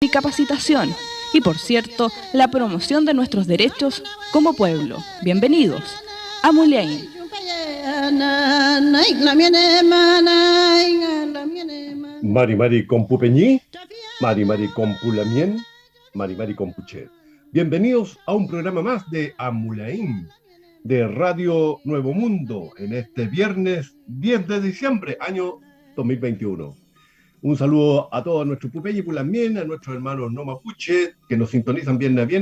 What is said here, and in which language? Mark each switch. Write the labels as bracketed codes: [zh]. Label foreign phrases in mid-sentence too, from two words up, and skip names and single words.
[es] y capacitación. Y por cierto, la promoción de nuestros derechos como pueblo. Bienvenidos a Muliaín. [arn] Mari Mari Compupeñí, Mari Mari Compulamien, Mari Mari Compuche. [es] Bienvenidos a un programa más de Amulaín, de Radio Nuevo Mundo, en este viernes 10 de diciembre, año 2021. Un saludo a todos nuestros pupeñi y pulamien, a nuestros hermanos no mapuche, que nos sintonizan viernes a